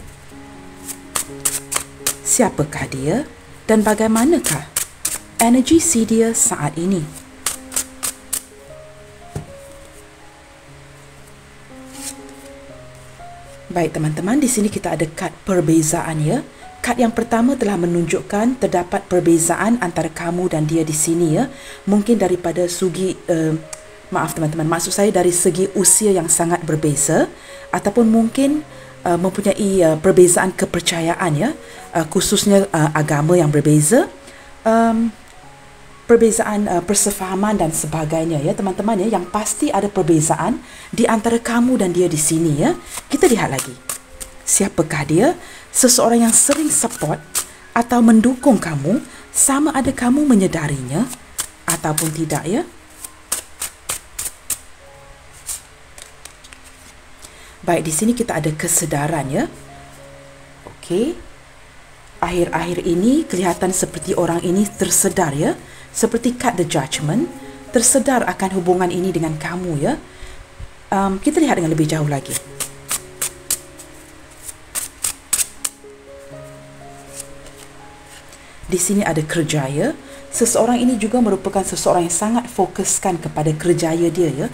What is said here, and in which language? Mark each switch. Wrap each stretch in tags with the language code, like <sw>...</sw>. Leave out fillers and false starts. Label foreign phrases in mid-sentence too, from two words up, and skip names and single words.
<ms>Siapakah dia dan bagaimanakah energi si dia saat ini? Baik teman-teman, di sini kita ada kad perbezaan ya. Kad yang pertama telah menunjukkan terdapat perbezaan antara kamu dan dia di sini ya. Mungkin daripada segi maaf teman-teman, maksud saya dari segi usia yang sangat berbeza, ataupun mungkin mempunyai perbezaan kepercayaan ya, khususnya agama yang berbeza, perbezaan persefahaman dan sebagainya ya teman-teman ya. Yang pasti ada perbezaan di antara kamu dan dia di sini ya. Kita lihat lagi. Siapakah dia? Seseorang yang sering support atau mendukung kamu, sama ada kamu menyedarinya ataupun tidak ya. Baik, di sini kita ada kesedaran ya. Okey. Akhir-akhir ini kelihatan seperti orang ini tersedar ya. Seperti kad</ms> <en>the judgment,</en> <ms>tersedar akan hubungan ini dengan kamu ya. Kita lihat dengan lebih jauh lagi. Di sini ada kerjaya. Seseorang ini juga merupakan seseorang yang sangat fokuskan kepada kerjaya dia ya.</ms>